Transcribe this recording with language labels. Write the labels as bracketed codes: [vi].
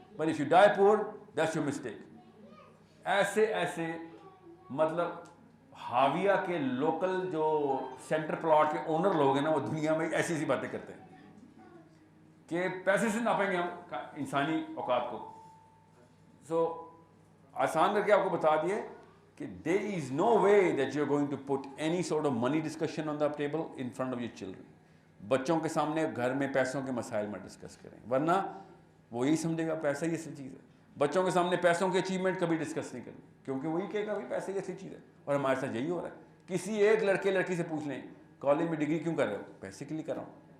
[en] But if you die poor, that's your mistake. [ur] ایسے مطلب حاویہ کے لوکل جو سینٹر پلاٹ کے اونر لوگ ہیں نا, وہ دنیا میں ایسی ایسی باتیں کرتے ہیں کہ پیسے سے ناپیں گے ہم انسانی اوقات کو. سو آسان کر کے آپ کو بتا دیے کہ [en] there is no way that you're going to put any sort of money discussion on the table in front of your children. [ur] بچوں کے سامنے گھر میں پیسوں کے مسائل میں ڈسکس کریں, ورنہ وہ یہی سمجھے گا پیسہ ہی اصل چیز ہے. بچوں کے سامنے پیسوں کے اچیومنٹ کبھی ڈسکس نہیں کریں, کیونکہ وہی کہے گا بھائی پیسے ہی اصل چیز ہے. اور ہمارے ساتھ یہی ہو رہا ہے. کسی ایک لڑکی سے پوچھ لیں کالج میں ڈگری کیوں کر رہے ہو, پیسے کے لیے کر رہا ہوں.